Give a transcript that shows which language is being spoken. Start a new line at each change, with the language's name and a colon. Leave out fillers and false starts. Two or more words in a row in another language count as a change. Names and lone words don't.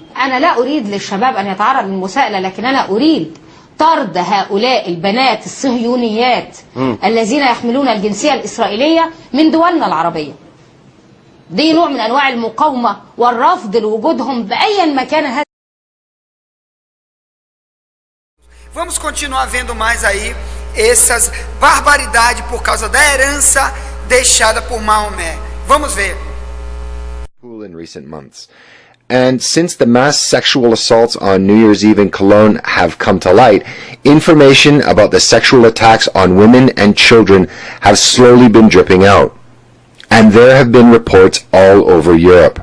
Arabic: انا لا اريد للشباب ان يتعرض للمساءلة، لكن انا اريد طرد هؤلاء البنات الصهيونيات الذين يحملون الجنسية الإسرائيلية من دولنا العربية. دي نوع من أنواع المقاومة والرفض لوجودهم بأي مكان. هذا
Portuguese: Vamos continuar vendo mais aí essas barbaridades por causa da herança deixada por Maomé. Vamos ver.
English: In recent months. And since the mass sexual assaults on New Year's Eve in Cologne have come to light, information about the sexual attacks on women and children have slowly been dripping out. And there have been reports all over Europe.